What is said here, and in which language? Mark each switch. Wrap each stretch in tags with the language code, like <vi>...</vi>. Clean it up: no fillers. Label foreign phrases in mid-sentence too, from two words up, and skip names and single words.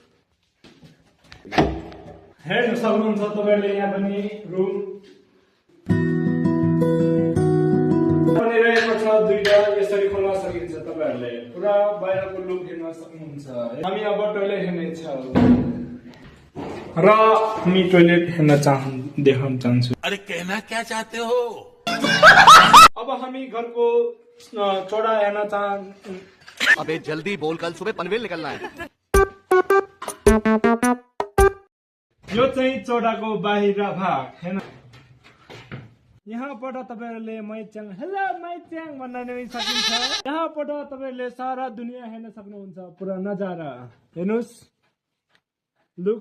<ne>हेर्न सक्नुहुन्छ तपाईहरुले यहाँ पनि रुम पनि रहेको छ दुईटा। यसरी खोल्न सकिन्छ, तपाईहरुले पुरा बाहिरको लुक हेर्न सक्नुहुन्छ। हामी अब टोयलेट हेर्नेछौँ र हामी टोयलेट हेर्न देखाउन चाहन्छु।</ne> <hi>अरे कहना क्या चाहते हो?</hi> <ne>अब हामी घरको चौडा हेर्न</ne> <hi>अबे जल्दी बोल, कल सुबह पनवेल निकलना है।</hi> <ne>यो चाहिँ चौडाको बाहिर भाग हैन। यहाँबाट तपाईहरुले मैच्याङ हेलो मैच्याङ भन्न नै सकिन्छ। यहाँबाट तपाईहरुले सारा दुनिया हेर्न सक्नुहुन्छ, पुरा नजारा हेर्नुस् लुक।</ne>